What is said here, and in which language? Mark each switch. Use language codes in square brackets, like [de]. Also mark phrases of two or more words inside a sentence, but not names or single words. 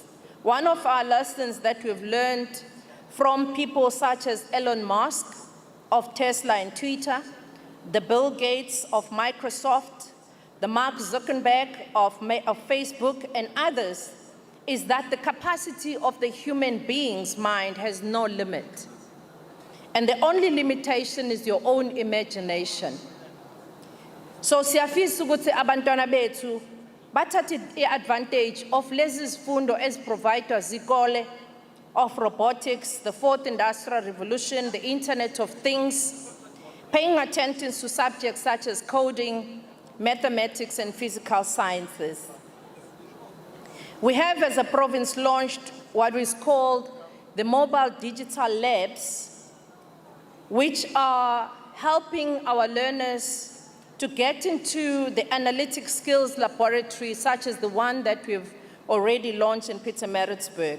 [en] One of our lessons that we've learned from people such as Elon Musk of Tesla and Twitter, the Bill Gates of Microsoft, the Mark Zuckerberg of Facebook, and others, is that the capacity of the human being's mind has no limit. And the only limitation is your own imagination. [zu] So siyafisa ukuthi abantwana bethu bathathe [en] advantage of [zu] lezi zifundo eziprovidwa zikole [en] of robotics, the fourth industrial revolution, the Internet of Things, paying attention to subjects such as coding, mathematics, and physical sciences. We have, as a province, launched what is called the mobile digital labs, which are helping our learners to get into the analytic skills laboratory, such as the one that we've already launched in Pietermaritzburg.